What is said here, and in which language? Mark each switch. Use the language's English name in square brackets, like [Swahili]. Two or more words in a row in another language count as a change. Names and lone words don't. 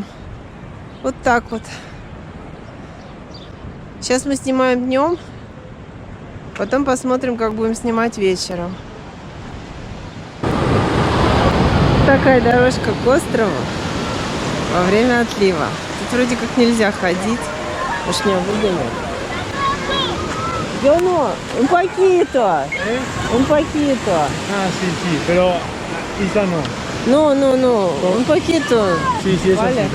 [Russian] Вот так вот. Сейчас мы снимаем днем. Потом посмотрим, как будем снимать вечером. Такая дорожка к острову во время отлива. Тут вроде как нельзя ходить. Уж не выгонят. [Spanish] Yo no, un poquito. Un poquito. Ah, sí, sí, pero Isa no. No, un poquito. Sí, sí, eso Vale.